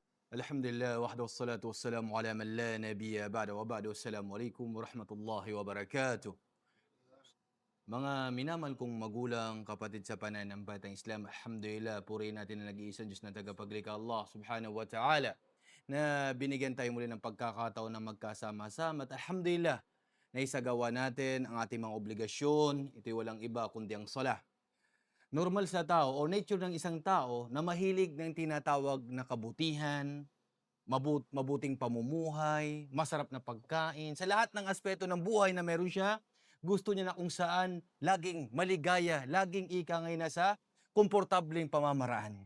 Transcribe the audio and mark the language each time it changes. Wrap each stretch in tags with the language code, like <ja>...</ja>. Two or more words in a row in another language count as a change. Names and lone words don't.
<ar>الحمد لله وحده والصلاة والسلام على من لا نبي بعد وبعد. السلام عليكم ورحمة الله وبركاته.</ar> <tl>Mga minamahal kong magulang, kapatid sa pananampalatayang Islam, alhamdulillah, purihin natin ang nag-iisang Diyos na tagapaglikha Allah</tl> <ar>سبحانه وتعالى</ar> <tl>na binigyan tayo muli ng pagkakataon na magkasama-sama at alhamdulillah, naisagawa natin ang ating mga obligasyon. Ito'y walang iba kundi ang salah. Normal sa tao o nature ng isang tao na mahilig ng tinatawag na kabutihan, mabuting pamumuhay, masarap na pagkain, sa lahat ng aspeto ng buhay na meron siya, gusto niya na kung saan laging maligaya, laging ika ngay nasa komportableng pamamaraan.</tl>